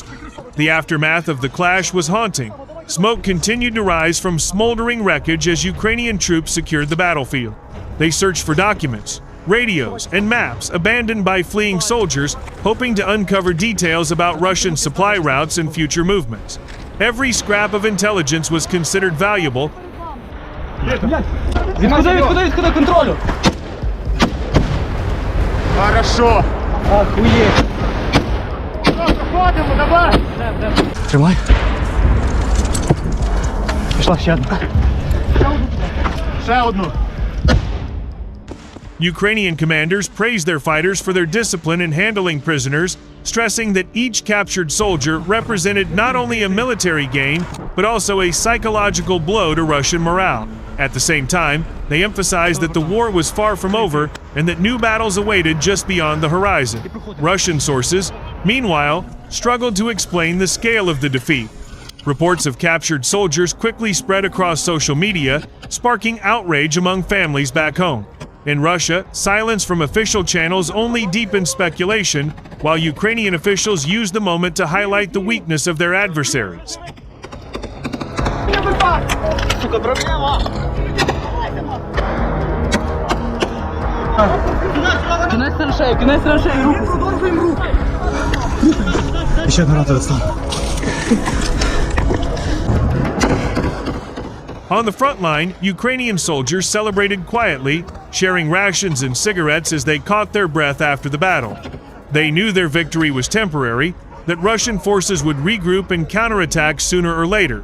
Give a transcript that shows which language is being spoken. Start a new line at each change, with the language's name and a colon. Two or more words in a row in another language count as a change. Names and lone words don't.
English: The aftermath of the clash was haunting. Smoke continued to rise from smoldering wreckage as Ukrainian troops secured the battlefield. They searched for documents, radios, and maps abandoned by fleeing soldiers, hoping to uncover details about Russian supply routes and future movements. Every scrap of intelligence was considered valuable.
Ukrainian: Відходи контролю. Хорошо. Охуєть. Заходимо, давай. Тримай. Пішла ще одна. Ще одну.
English: Ukrainian commanders praised their fighters for their discipline in handling prisoners, stressing that each captured soldier represented not only a military gain, but also a psychological blow to Russian morale. At the same time, they emphasized that the war was far from over and that new battles awaited just beyond the horizon. Russian sources, meanwhile, struggled to explain the scale of the defeat. Reports of captured soldiers quickly spread across social media, sparking outrage among families back home. In Russia, silence from official channels only deepened speculation, while Ukrainian officials used the moment to highlight the weakness of their adversaries.
Ukrainian: Кінець траншеї, руку. Продовжуємо руку. Ще одна рата відстала.
English: On the front line, Ukrainian soldiers celebrated quietly, sharing rations and cigarettes as they caught their breath after the battle. They knew their victory was temporary, that Russian forces would regroup and counterattack sooner or later.